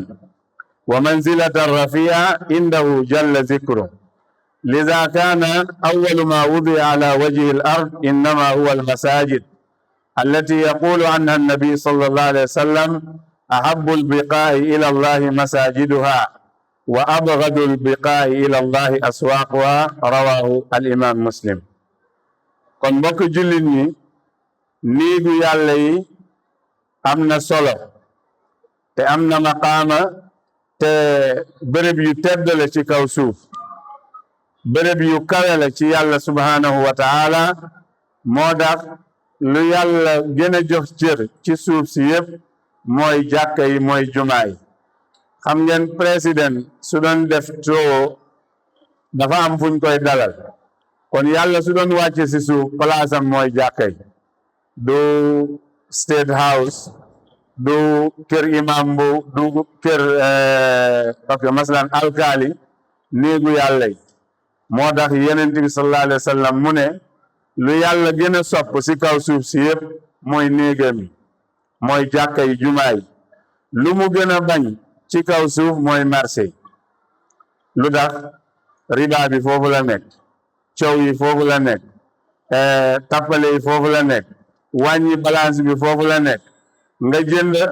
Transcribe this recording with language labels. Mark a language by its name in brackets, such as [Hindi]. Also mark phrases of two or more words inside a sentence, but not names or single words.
[Arabic] ومنزلة رفيعة عنده جل ذكره لذا كان أول ما وضع على وجه الأرض إنما هو المساجد التي يقول عنها النبي صلى الله عليه وسلم أحب البقاء إلى الله مساجدها وأبغض البقاء إلى الله أسواقها رواه الإمام مسلم. [Wolof] kon mbokk jullit ñi néegu yàlla yi am na solo te am na maqaama te bërëb yu tedd la ci kaw suuf bërëb yu kawe la ci yàlla [Arabic] سبحانه وتعالى [Wolof] moo tax lu yàlla gën a jox cër ci suuf si yëpp mooy jàkka yi mooy jumaa yi. xam ngeen président su doon def too dafa am fuñ koy dalal kon yàlla su doon wàcce si suuf place am mooy jàkka yi du state house du kër imam bu du kër [French] parce que [Wolof] masalan alkaali néegu yàlla yi moo tax Yonent bi sallallahu [Arabic] عليه وسلم [Wolof] mu ne lu yàlla gën a sopp si kaw suuf si yëpp mooy néegam yi mooy jàkka yi jumaa yi lu mu gën a bañ ci kaw suuf mooy marché yi lu tax riba bi foofu la nekk coow yi foofu la nekk tappale yi foofu la nekk wàññi balance bi foofu la nekk nga jënd